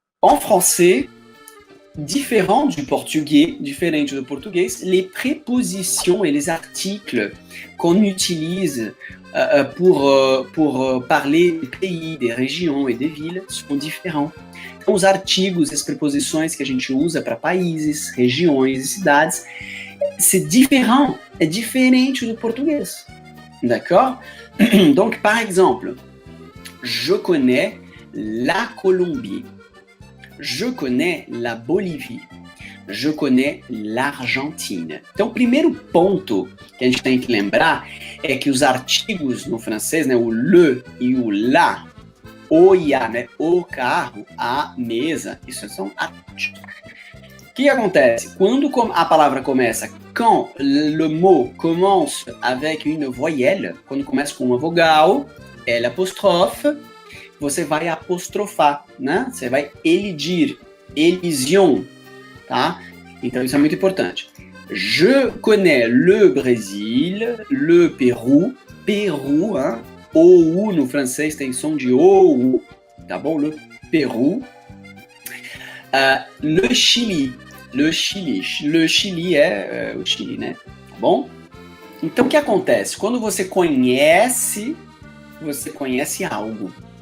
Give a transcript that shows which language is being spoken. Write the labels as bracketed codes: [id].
[fr] En français, différente du portugais, les prépositions et les articles qu'on utilise pour parler des pays, des régions et des villes são différents. [pt] Então, os artigos, as preposições que a gente usa para países, regiões e cidades, [fr] c'est différent, [pt] é diferente do português. [fr] D'accord? Donc, par exemple, je connais la Colombie. Je connais la Bolívia. Je connais l'Argentine. [pt] Então, o primeiro ponto que a gente tem que lembrar é que os artigos no francês, né, o le e o la, o e a, né, o carro, a mesa, isso são artigos. O que acontece? Quando a palavra começa, [fr] quand le mot commence avec une voyelle, [pt] quando começa com uma vogal, L apóstrofe, você vai apostrofar, né? Você vai elidir, elision, tá? Então isso é muito importante. [fr] Je connais le Brésil, le Pérou, Peru, hein? [pt] O U no francês tem som de OU, tá bom? Le Pérou. Le Chili, le Chili é o Chile, né? Tá bom? Então o que acontece? Quando você conhece algo.